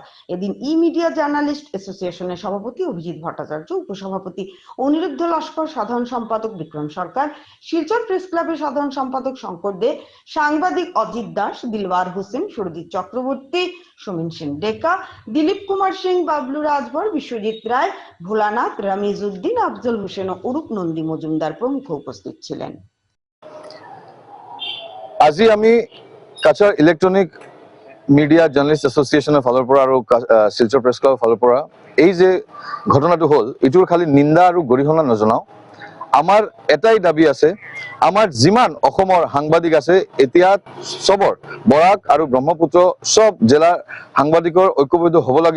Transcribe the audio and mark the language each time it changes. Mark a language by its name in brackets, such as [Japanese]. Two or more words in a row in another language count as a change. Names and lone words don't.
[Bangla] এদিন মিডিয়া জার্নালিস্ট অ্যাসোসিয়েশনের সভাপতি অভিজিৎ ভট্টাচার্য, উপসভাপতি অনিরুদ্ধ লস্কর, সাধারণ সম্পাদক বিক্রম সরকার, শিলচর প্রেস ক্লাবের সাধারণ সম্পাদক শঙ্কর দে, সাংবাদিক অজিত দাস, দিলওয়ার হোসেন, সুরজিৎ চক্রবর্তী, সমীন সিং ডেকা, দিলীপ কুমার সিং, বাবলু রাজভর, বিশ্বজিৎ রায়, ভোলানাথ, রামিজ উদ্দিন, আফজল হোসেন ও অরূপ নন্দী মজুমদার প্রমুখ উপস্থিত ছিলেন। [Assamese] আজি আমি কাছাৰ ইলেকট্ৰনিক মিডিয়া জাৰ্নালিষ্ট এছ'চিয়েশ্যনৰ ফালৰ পৰা আৰু শিলচৰ প্ৰেছ ক্লাবৰ ফালৰ পৰা এই যে ঘটনাটো হ'ল, এইটোৰ খালি নিন্দা আৰু গৰিহণা নজনাওঁ। আমাৰ এটাই দাবী আছে, আমাৰ যিমান অসমৰ সাংবাদিক আছে এতিয়া চবৰ বৰাক আৰু ব্ৰহ্মপুত্ৰ চব জিলাৰ সাংবাদিকৰ ঐক্যবদ্ধ হ'ব লাগিব।